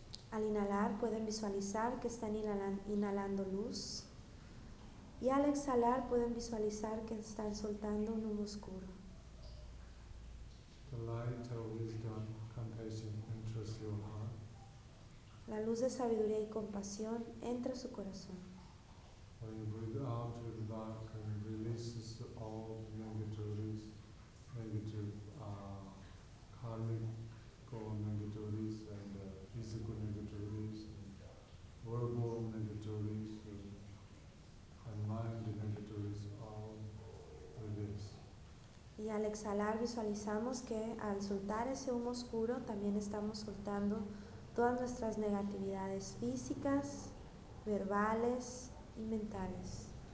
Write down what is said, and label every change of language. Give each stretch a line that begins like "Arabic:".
Spanish: Al inhalar pueden visualizar que están inhalando luz y al exhalar pueden visualizar que están soltando un humo oscuro.
English: The light of wisdom, compassion enters your heart.
Spanish: La luz de sabiduría y compasión entra a su corazón.
English: When you breathe out with the back and releases all negativities, negative karmic negativities and physical negativities, verbal negativities, and mind negativities all release.
Spanish: Y al exhalar visualizamos que al soltar ese humo oscuro también estamos soltando todas nuestras negatividades físicas, verbales y mentales.